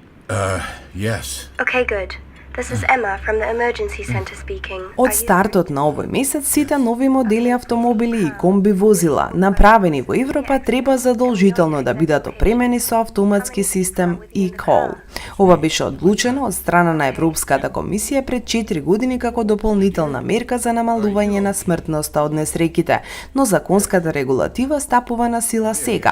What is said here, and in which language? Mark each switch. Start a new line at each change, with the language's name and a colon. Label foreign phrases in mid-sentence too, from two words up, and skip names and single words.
English: Yes. Okay, good. This is Emma from the emergency center speaking.
Macedonian: Од стартот на овој месец, сите нови модели автомобили и комби возила, направени во Европа, треба задолжително да бидат опремени со автоматски систем eCall. Ова беше одлучено од страна на Европската комисија пред 4 години како дополнителна мерка за намалување на смртноста од несреќите, но законската регулатива стапува на сила сега.